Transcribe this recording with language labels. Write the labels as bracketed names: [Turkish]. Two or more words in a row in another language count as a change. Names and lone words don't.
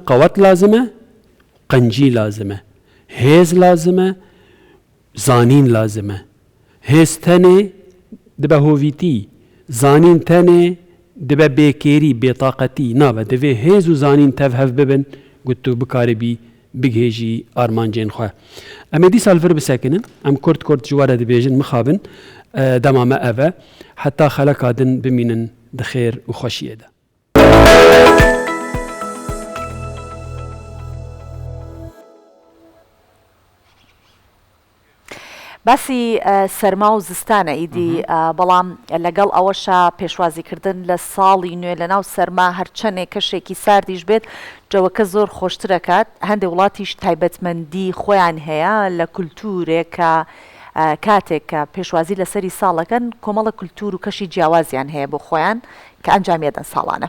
[Kurdish] qewet lazim e qencî lazim e hêz lazim e zanîn lazim e hêz tenê dibe hovîtî zanîn tenê dibe bêkêrî bêtaqetî nabe divê hêz û zanîn tev hev bibin gut tu bikaribî bigihêjî armancên xwe em ê dîsal vir bisekinin em kurd ji were dibêjin mixabin dema me ev e heta xeleka din bimînin di xêr û xweşiyê de [Central Kurdish] باسی سەرما و زستانە ئیدی بەڵام لەگەڵ ئەوەشە پێشوازیکردن لە ساڵی نوێ لە ناو سەرما هەرچەندێک کەشێکی ساردیش بێت جەوەکە زۆر خۆشترەکات هەندێک وڵاتیش تایبەتمەندی خۆیان هەیە لە کولتورێک کە کاتێک کە پێشوازی لەسەری ساڵەکەن کۆمەڵە کولتور و کەشی جیاوازیان هەیە بۆ خۆیان کە ئەنجامیەدەن ساڵانە